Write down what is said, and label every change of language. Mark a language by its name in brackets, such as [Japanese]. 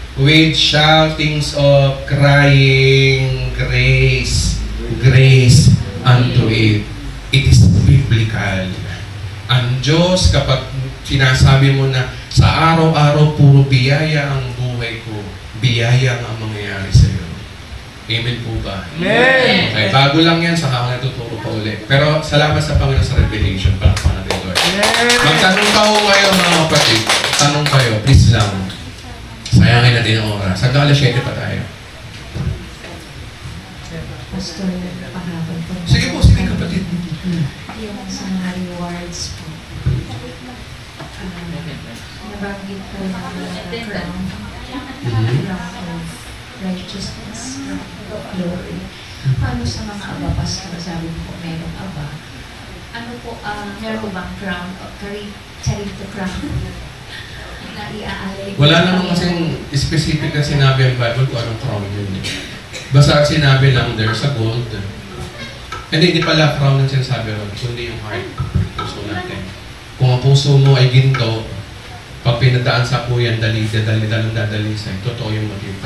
[English] With shoutings of crying, grace, grace unto it. It is biblical. [Filipino] Ang Diyos, kapag sinasabi mo na sa araw-araw puro biyaya ang buhay ko, biyaya ang mangyayari sa iyo. Amen po ba? Amen! Okay, bago lang yan, saka ako natuturo pa ulit. Pero salamat sa Panginoon sa revelation. Palakpan natin, Lord. Amen! Magtanong pa ho kayo, mga kapatid. Tanong kayo, please lang. Sayangin natin ang oras. Hanggang alas 7 pa tayo. Pastor, pahapon po. Sige po, sige kapatid. Yung sa mga rewards po. nabanggit po na crown Mhm. [English] of righteousness, crown of glory. [Filipino] Paano sa mga aba, Pastor? Sabi po, merong aba. Ano po, meron po bang crown of charito crown na iaalay? Wala naman kasing specific na sinabi ang Bible kung anong crown yun. Basta sinabi lang [English] there's a gold. [Filipino] Hindi pala crown ang sinasabi ron, kundi yung heart, puso natin. Kung ang puso mo ay ginto, pag pinadaan sa puyan, dadali sa'yo, totoo yung motibo.